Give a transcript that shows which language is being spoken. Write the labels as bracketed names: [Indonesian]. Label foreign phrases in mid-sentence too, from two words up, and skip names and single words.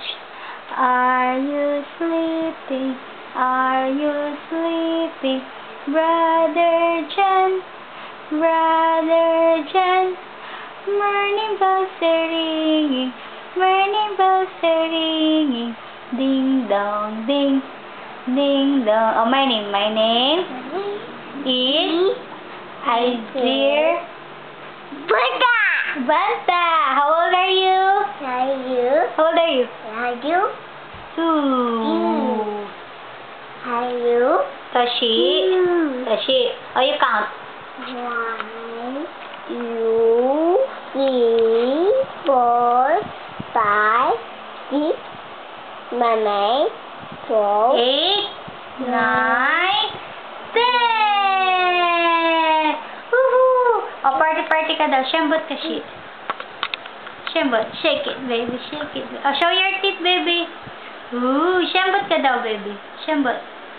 [English] Are you sleeping? Are you sleeping? Brother John, Brother John. Morning bells are ringing, morning bells are ringing. Ding dong, ding, ding dong. Oh, my name is Isaiah Banta. How old are you? How old are you? 2. Tashi. Oh, you count. 1, 2, 3, 4, 5, 6, 7, 12, 8, 9, 10. Woohoo! [Filipino] Oh, party ka daw. Shambot ka, shi. Shambot. [English] Shake it, baby. Shake it. Oh, show your teeth, baby. [Filipino] Ooh, shambot ka daw, [English] baby. Shambot.